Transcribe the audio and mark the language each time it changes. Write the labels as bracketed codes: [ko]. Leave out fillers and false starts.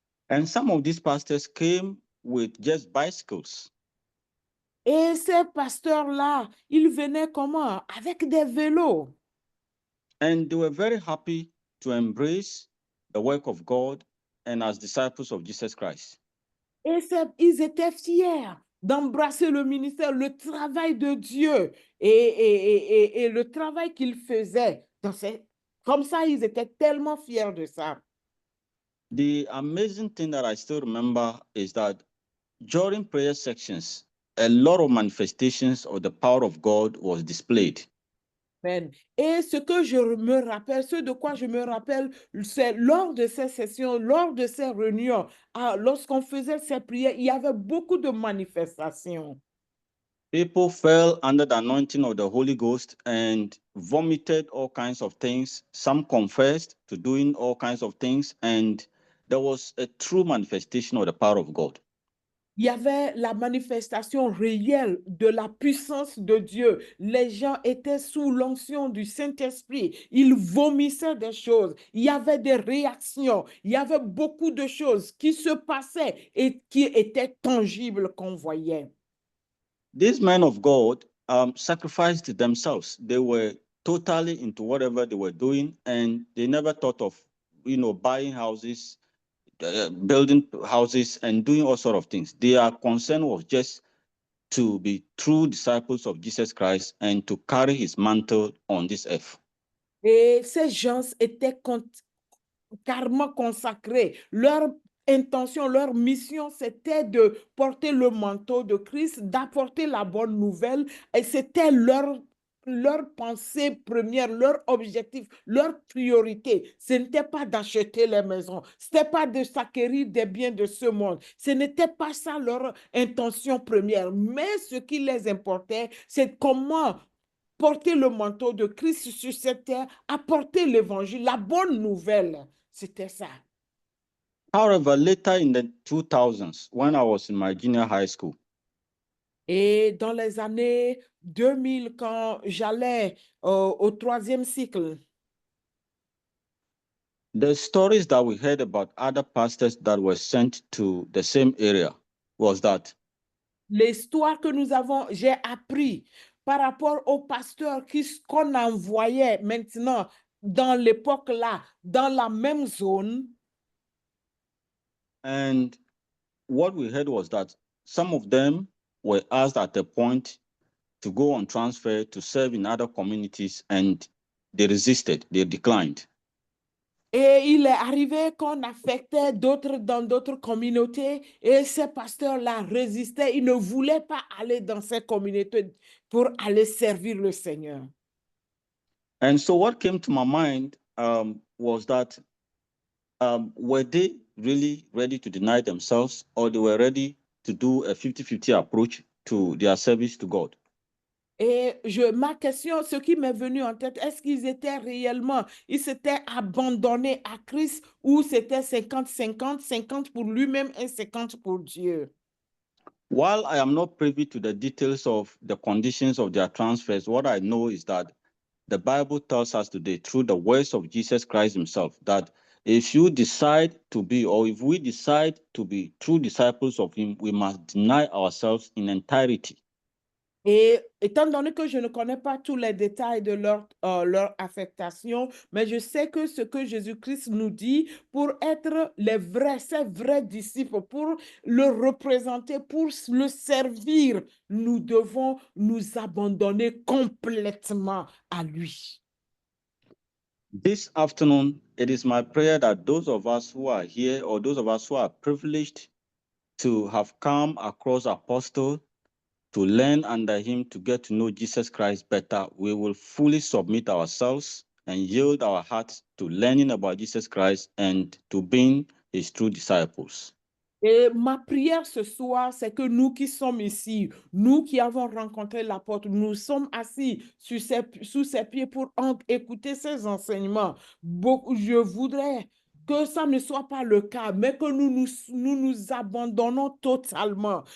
[en] And some of these pastors came with just bicycles. [fr] Et ces pasteurs-là, ils venaient comment? Avec des vélos. [en] And they were very happy to embrace the work of God and as disciples of Jesus Christ. [fr] Et ils étaient fiers d'embrasser le ministère, le travail de Dieu et le travail qu'ils faisaient. Comme ça, ils étaient tellement fiers de ça. [en] The amazing thing that I still remember is that during prayer sections, a lot of manifestations of the power of God was displayed. [fr] Et ce que je me rappelle, ce de quoi je me rappelle, c'est lors de ces sessions, lors de ces réunions, lorsqu'on faisait ces prières, il y avait beaucoup de manifestations. [en] People fell under the anointing of the Holy Ghost and vomited all kinds of things. Some confessed to doing all kinds of things, and there was a true manifestation of the power of God. [fr] Il y avait la manifestation réelle de la puissance de Dieu. Les gens étaient sous l'onction du Saint-Esprit. Ils vomissaient des choses. Il y avait des réactions. Il y avait beaucoup de choses qui se passaient et qui étaient tangibles qu'on voyait. [en] These men of God sacrificed themselves. They were totally into whatever they were doing, and they never thought of, buying houses, building houses, and doing all sorts of things. Their concern was just to be true disciples of Jesus Christ and to carry his mantle on this earth. [fr] Et ces gens étaient carrément consacrés. Leur intention, leur mission, c'était de porter le manteau de Christ, d'apporter la bonne nouvelle. Et c'était leur leur pensée première, leur objectif, leur priorité, ce n'était pas d'acheter les maisons, ce n'était pas de s'acquérir des biens de ce monde, ce n'était pas ça leur intention première, mais ce qui les importait, c'est comment porter le manteau de Christ sur cette terre, apporter l'évangile, la bonne nouvelle. C'était ça. [en] However, later in the 2000s, when I was in my junior high school, [fr] Et dans les années 2000, quand j'allais au 3e cycle, [en] the stories that we heard about other pastors that were sent to the same area was that [fr] l'histoire que j'ai appris par rapport aux pasteurs qu'on envoyait maintenant dans l'époque là, dans la même zone. [en] and what we heard was that some of them were asked at a point to go on transfer to serve in other communities, and they resisted, they declined. [fr] Et il est arrivé qu'on affectait d'autres dans d'autres communautés et ces pasteurs-là résistaient. Ils ne voulaient pas aller dans ces communautés pour aller servir le Seigneur. [en] And so what came to my mind was that were they really ready to deny themselves, or they were ready to do a 50-50 approach to their service to God? [fr] Et ma question, ce qui m'est venu en tête, est-ce qu'ils étaient réellement, ils s'étaient abandonnés à Christ ou c'était 50-50, 50 pour lui-même et 50 pour Dieu? [en] While I am not privy to the details of the conditions of their transfers, what I know is that the Bible tells us today, through the words of Jesus Christ himself, that if you decide to be, or if we decide to be true disciples of him, we must deny ourselves in entirety. [fr] Et étant donné que je ne connais pas tous les détails de leur affectation, mais je sais que ce que Jésus-Christ nous dit, pour être ces vrais disciples, pour le représenter, pour le servir, nous devons nous abandonner complètement à lui. [en] This afternoon, it is my prayer that those of us who are here, or those of us who are privileged to have come across Apostle, to learn under him, to get to know Jesus Christ better, we will fully submit ourselves and yield our hearts to learning about Jesus Christ and to being his true disciples. [fr] Et ma prière ce soir, c'est que nous qui sommes ici, nous qui avons rencontré l'apôtre, nous sommes assis sous ses pieds pour écouter ses enseignements. Je voudrais que ça ne soit pas le cas, mais que nous abandonnons totalement.